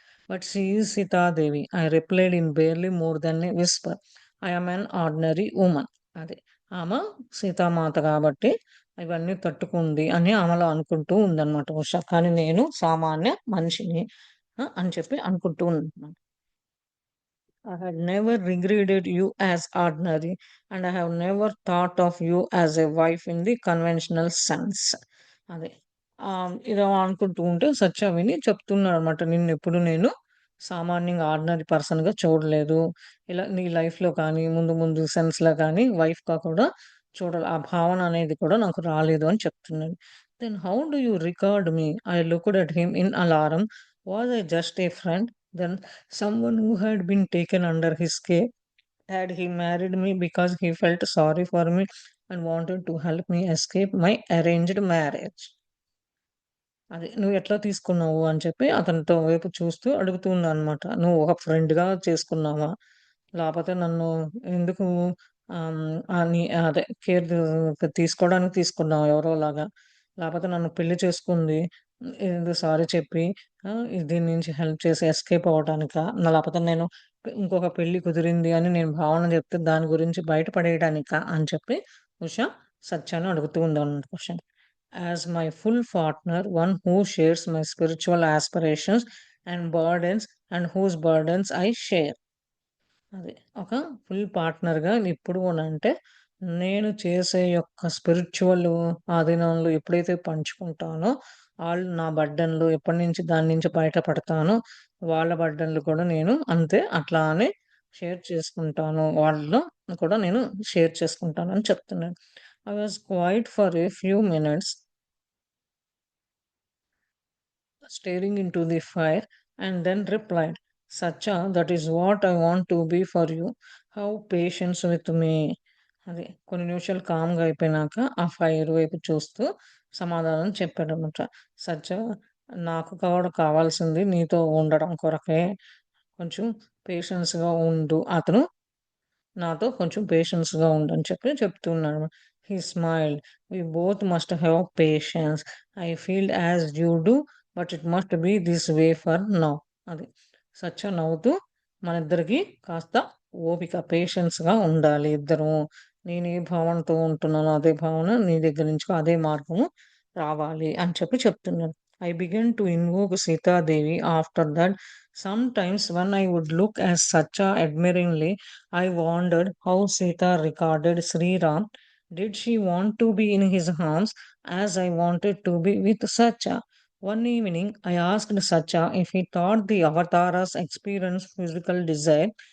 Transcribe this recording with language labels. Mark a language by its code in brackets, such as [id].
[en] But she is Sitadevi. I replied in barely more than a whisper. I am an ordinary woman. అది. [te] ఆమె సీతామాత కాబట్టి ఇవన్నీ తట్టుకుంది అని ఆమెలో అనుకుంటూ ఉందన్నమాట ఉష. కానీ నేను సామాన్య మనిషిని అని చెప్పి అనుకుంటూ ఉందన్నమాట. [en] I had never regarded you as ordinary, and I have never thought of you as a wife in the conventional sense. [te] అదే. ఇలా అనుకుంటూ ఉంటే సత్య విని చెప్తున్నాడనమాట. నిన్నెప్పుడు నేను సామాన్యంగా ఆర్డినరీ పర్సన్‌గా చూడలేదు. ఇలా నీ లైఫ్‌లో కానీ, ముందు ముందు సెన్స్‌లో కానీ వైఫ్‌గా కూడా ఆ భావన అనేది కూడా నాకు రాలేదు అని చెప్తున్నాడు. [en] Then how do you regard me? I looked at him in alarm. Was I just a friend? Then someone who had been taken under his care? Had he married me because he felt sorry for me and wanted to help me escape my arranged marriage? [te] అది నువ్వెట్లా తీసుకున్నావు అని చెప్పి అతనితో వైపు చూస్తూ అడుగుతుందనమాట. నువ్వు ఒక ఫ్రెండ్‌గా చేసుకున్నావా? లేపోతే నన్ను ఎందుకు నీ అదే కేర్ తీసుకోవడానికి తీసుకున్నావా ఎవరోలాగా? లేపోతే నన్ను పెళ్లి చేసుకుంది ఏదో సారీ చెప్పి దీని నుంచి హెల్ప్ చేసి ఎస్కేప్ అవ్వటానికా? లేపోతే నేను ఇంకొక పెళ్లి కుదిరింది అని నేను భావన చెప్తే దాని గురించి బయటపడేయడానికా? అని చెప్పి ఉష సత్యాన్ని అడుగుతూ ఉందన్నమాట question. [en] As my full partner, one who shares my spiritual aspirations and burdens, and whose burdens I share. [te] అది. ఒక ఫుల్ పార్ట్‌నర్‌గా ఎప్పుడు అనంటే, నేను చేసే యొక్క స్పిరిచ్యువల్ ఆధీనంలో ఎప్పుడైతే పంచుకుంటానో, ఆళ్ళు నా బర్డెన్‌లు ఎప్పటి నుంచి దాని నుంచి బయటపడతానో, వాళ్ళ బర్డెన్‌లు కూడా నేను అంతే అట్లానే షేర్ చేసుకుంటాను. వాళ్ళలో కూడా నేను షేర్ చేసుకుంటానని చెప్తున్నాను. [en] I was quiet for a few minutes staring into the fire, and then replied, Sacha, that is what I want to be for you. Have patience with me. [te] అది కొన్ని నిమిషాలు కామ్‌గా అయిపోయినాక ఆ ఫైర్ వైపు చూస్తూ సమాధానం చెప్పాడనమాట. సత్య నాకు కూడా కావాల్సింది నీతో ఉండడం కొరకే. కొంచెం పేషెన్స్‌గా ఉండు. అతను నాతో కొంచెం పేషెన్స్‌గా ఉండని చెప్పి చెప్తున్నాడు. [en] He smiled. We both must have patience. I feel as you do. But it must be this way for now. అది. [te] సత్య నవ్వుతూ మనిద్దరికీ కాస్త ఓపిక, పేషెన్స్‌గా ఉండాలి ఇద్దరము. నేను ఏ భావనతో ఉంటున్నానో అదే భావన నీ దగ్గర నుంచి అదే మార్గము రావాలి అని చెప్పి చెప్తున్నాడు. [en] I began to invoke Sitadevi after that. Sometimes when I would look at Sacha admiringly, I wondered how Sita regarded Sri Ram. Did she want to be in his arms as I wanted to be with Sacha? One evening, I asked Sacha if he thought the avatars experience physical desire.